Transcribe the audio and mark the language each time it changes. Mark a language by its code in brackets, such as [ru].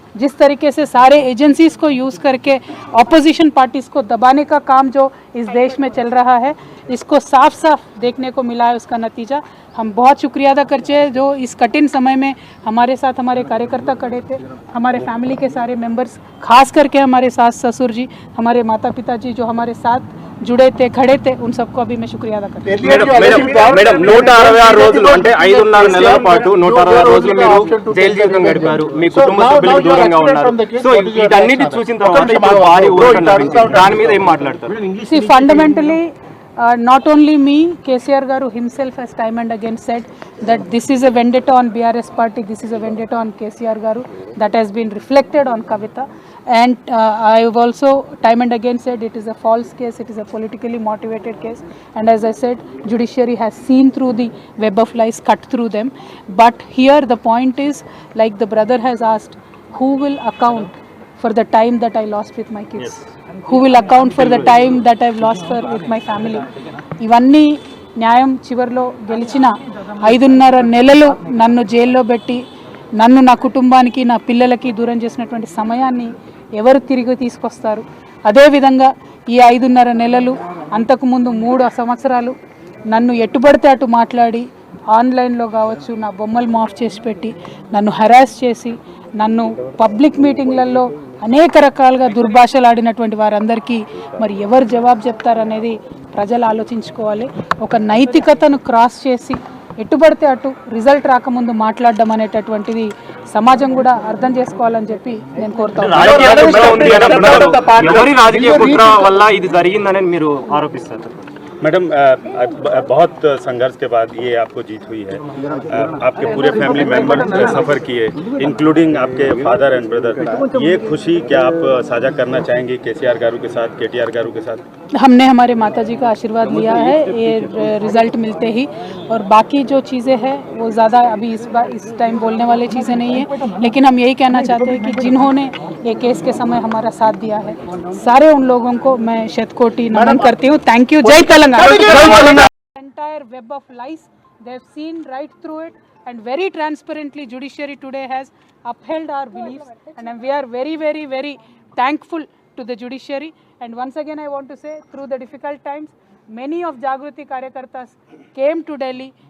[hi] जिस तरीके से सारे एजेंसीज को यूज़ करके ऑपोजिशन पार्टीज़ को दबाने का काम जो इस देश में चल रहा है, इसको साफ साफ देखने को मिला है. उसका नतीजा हम बहुत शुक्रिया अदा करते हैं जो इस कठिन समय में हमारे साथ हमारे कार्यकर्ता खड़े थे, हमारे फैमिली के सारे मेंबर्स, खास करके हमारे सास ससुर जी, हमारे माता पिता जी जो हमारे साथ जुड़े थे, खड़े थे, उन सबको अभी मैं शुक्रिया अदा करती हूँ. [te] మేడం 166 రోజులు అంటే 5.5 నెలల పాటు 166 రోజులు మీరు జైలు జీవితం గడిపారు. మీ కుటుంబ సభ్యులకు దూరంగా ఉన్నారు. సో వీటన్నిటి చూసిన తర్వాత వారి ఊరుకున్నారు. దాని మీద ఏం మాట్లాడతారు? [en] See, fundamentally not only me, KCR Garu himself has time and again said that this is a vendetta on BRS party, this is a vendetta on KCR Garu, that has been reflected on Kavita. And I have also time and again said it is a false case, it is a politically motivated case, and as I said, judiciary has seen through the web of lies, cut through them. But here the point is, like the brother has asked, who will account for the time that I lost with my kids? Who will account for the time that I've lost with my family? [te] ఇవన్నీ న్యాయం చివరిలో గెలిచిన 5.5 నెలలు నన్ను జైల్లో పెట్టి నన్ను నా కుటుంబానికి నా పిల్లలకి దూరం చేసినటువంటి సమయాన్ని ఎవరు తిరిగి తీసుకొస్తారు? అదేవిధంగా ఈ 5.5 నెలలు, అంతకుముందు 3 సంవత్సరాలు నన్ను ఎట్టుబడితే అటు మాట్లాడి ఆన్లైన్లో కావచ్చు నా బొమ్మలు మాఫ్ చేసి పెట్టి నన్ను హరాస్ చేసి నన్ను పబ్లిక్ మీటింగ్లలో అనేక రకాలుగా దుర్భాషలు ఆడినటువంటి వారందరికీ మరి ఎవరు జవాబు చెప్తారనేది ప్రజలు ఆలోచించుకోవాలి. ఒక నైతికతను క్రాస్ చేసి ఎట్టుబడితే అటు రిజల్ట్ రాకముందు మాట్లాడడం అనేటటువంటిది సమాజం కూడా అర్థం చేసుకోవాలని చెప్పి నేను కోరుతా ఉన్నాను. రాజకీయ కుట్ర ఉంది అని అంటున్నారు. ఎవరి రాజకీయ కుట్ర వల్ల ఇది జరిగిందని మీరు ఆరోపిస్తారు? [hi] मैडम बहुत संघर्ष के बाद ये आपको जीत हुई है। आपके पूरे फैमिली मेंबर सफ़र किए, इंक्लूडिंग आपके फादर एंड ब्रदर। ये खुशी क्या आप साझा करना चाहेंगे केसीआर गारू के साथ, केटीआर गारू के साथ? हमने हमारे माताजी का आशीर्वाद लिया है ये रिज़ल्ट मिलते ही, और बाकी जो चीज़ें हैं वो ज़्यादा अभी इस टाइम बोलने वाली चीज़ें नहीं है, लेकिन हम यही कहना चाहते हैं कि जिन्होंने ये केस के समय हमारा साथ दिया है, सारे उन लोगों को मैं शतकोटि नमन करती हूँ. Thank you. जय Telangana. [en] Entire web of lies, they have seen right through it, and very transparently judiciary today has upheld our beliefs, and we are very, very, very thankful to the judiciary. And once again I want to say, through the difficult times, many of Jagruti Karyakartas came to Delhi.